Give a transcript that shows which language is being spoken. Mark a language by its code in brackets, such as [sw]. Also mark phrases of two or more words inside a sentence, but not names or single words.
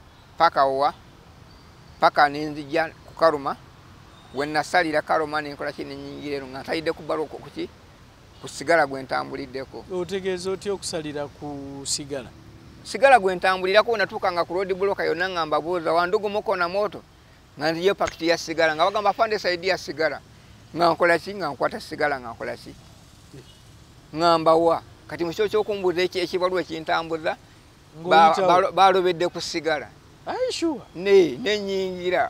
[lg] paka nenzija ku Karuma wenasalira Karuma nenkola ki nenyingira eno nga ntayidde kubala kuki ku sigala gwentambuliddeko otegeeza otya okusalira ku sigala gwentambulirako natuukanga ku [en] road block [lg] yonna nga mbabuuza [sw] wandugu muko na moto [lg] nga nziyo pakiti ya sigala nga bagamba fande [sw] saidi ya sigala [lg] nga nkola ki nga nkwata sigala nga nkola ki nga mbawa kati mukyo ky'okumbuuza ekibalwa ekintambuza balobedde ku sigala nenyingira